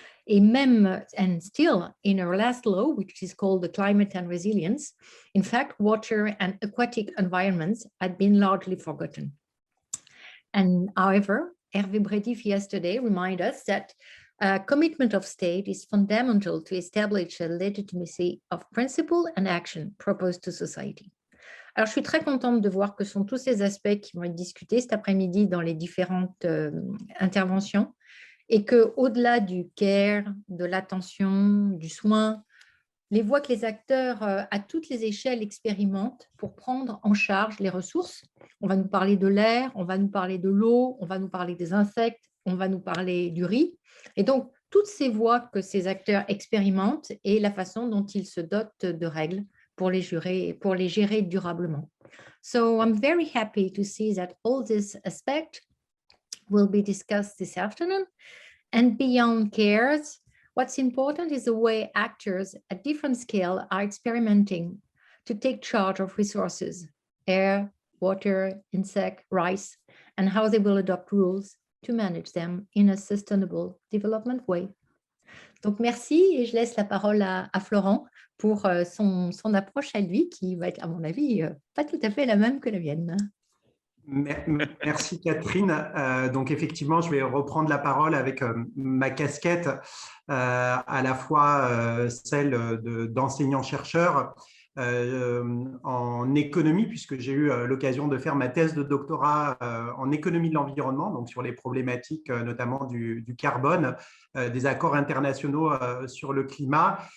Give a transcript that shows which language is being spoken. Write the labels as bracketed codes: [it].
[fr] Et même, [en] and still, in our last law, which is called the Climate and Resilience, in fact, water and aquatic environments had been largely forgotten. And however, Hervé Brétif yesterday reminded us that commitment of state is fundamental to establish a legitimacy of principle and action proposed to society. [fr] Alors, je suis très contente de voir que ce sont tous ces aspects qui vont être discutés cet après-midi dans les différentes interventions et qu'au-delà du care, de l'attention, du soin, les voies que les acteurs à toutes les échelles expérimentent pour prendre en charge les ressources. On va nous parler de l'air, on va nous parler de l'eau, on va nous parler des insectes, on va nous parler du riz. Et donc, toutes ces voies que ces acteurs expérimentent et la façon dont ils se dotent de règles pour les gérer durablement. [en] So I'm very happy to see that all this aspect will be discussed this afternoon. And beyond cares, what's important is the way actors at different scale are experimenting to take charge of resources, air, water, insect, rice, and how they will adopt rules to manage them in a sustainable development way. [fr] Donc, merci et je laisse la parole à Florent pour son approche à lui qui va être, à mon avis, pas tout à fait la même que la mienne. Merci Catherine. Donc effectivement, je vais reprendre la parole avec ma casquette à la fois celle d'enseignant-chercheur en économie, puisque j'ai eu l'occasion de faire ma thèse de doctorat en économie de l'environnement, donc sur les problématiques notamment du carbone, des accords internationaux sur le climat.